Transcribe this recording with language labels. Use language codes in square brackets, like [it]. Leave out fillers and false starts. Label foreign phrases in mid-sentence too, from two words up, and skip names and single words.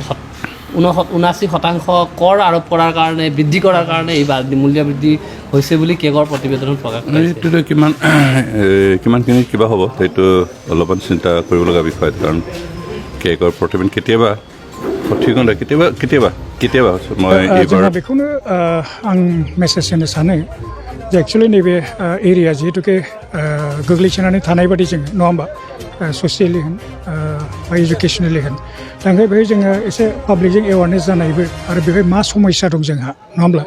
[as] 79% কৰ আৰোপ কৰাৰ কাৰণে, বৃদ্ধি কৰাৰ কাৰণে এই মূল্য বৃদ্ধি হৈছে বুলি কেগৰ প্ৰতিবেদনত প্ৰকাশ কৰিছে। এইটোতো কিমানখিনি কিবা হ'ব সেইটো অলপমান চিন্তা কৰিব লগা বিষয়, কাৰণ কেগৰ প্ৰতিবেদন কেতিয়াবা সঠিক নহয়, কেতিয়াবা মই এইবাৰ [brx] बेखौनो आं मेसेज होनो सानो जे एक्चुअलि नैबे एरिया जिहेतुके गोग्लैसोनानै थानाय बादि जोङो नङा होमबा, ससियेलि होन बा इडुकेसनेलि होन, दा ओंखाय बेहाय जोङो एसे पाब्लिकजों एवारनेस जानायबो आरो बेहाय मा समस्या दं जोंहा, नङा होमब्ला?